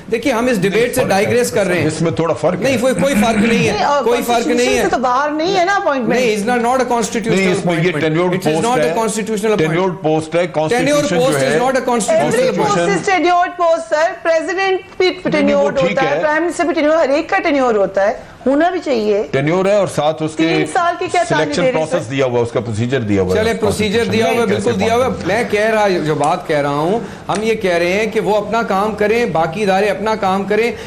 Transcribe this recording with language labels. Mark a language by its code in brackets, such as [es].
[ur] دیکھیے ہم اس ڈیبیٹ سے ڈائگریس کر رہے ہیں. اس میں تھوڑا فرق ہے. نہیں, کوئی فرق نہیں ہے, کوئی فرق نہیں ہے. تو باہر نہیں ہے نا اپوائنٹمنٹ. نہیں, [en] it's not a constitutional appointment. It is not a constitutional appointment. [ur] Tenure post ہے. [en] Tenure post is not a constitutional Every post appointment. is tenured post, sir. [ur] President بھی tenured ہوتا ہے, Prime Minister بھی tenured, ہر ایک کا tenure ہوتا ہے, ہونا بھی چاہیے. ٹینیور ہے اور ساتھ اس کے 3 سال کی کیا سلیکشن پروسیس دیا ہوا, اس کا پروسیجر دیا ہوا. چلے پروسیجر دیا ہوا, بالکل دیا ہوا. میں کہہ رہا, جو بات کہہ رہا ہوں, ہم یہ کہہ رہے ہیں کہ وہ اپنا کام کریں, باقی ادارے اپنا کام کریں.